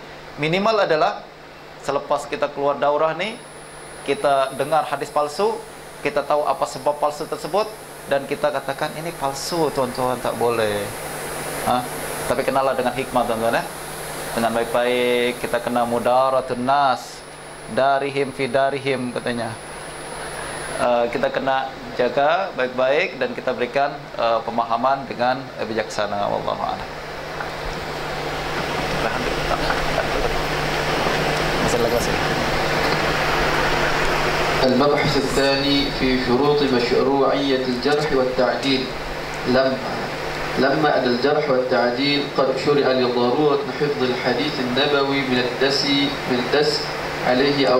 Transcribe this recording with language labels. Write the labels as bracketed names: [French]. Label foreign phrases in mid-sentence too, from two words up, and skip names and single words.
[Malay] Minimal adalah selepas kita keluar daurah ni, kita dengar hadis palsu, kita tahu apa sebab palsu tersebut, dan kita katakan ini palsu tuan-tuan, tak boleh. Tapi kenalah dengan hikmah tuan-tuan, dengan baik-baik. Kita kena [Arabic] مداراة الناس، دارهم في دارهم [Malay] katanya. Kita kena jaga baik-baik dan kita berikan pemahaman dengan bijaksana. [Arabic] والله أعلم. المبحث الثاني في شروط مشروعية الجرح والتعديل. لما أدى الجرح والتعديل قد شرع لضرورة حفظ الحديث النبوي من الدس عليه أو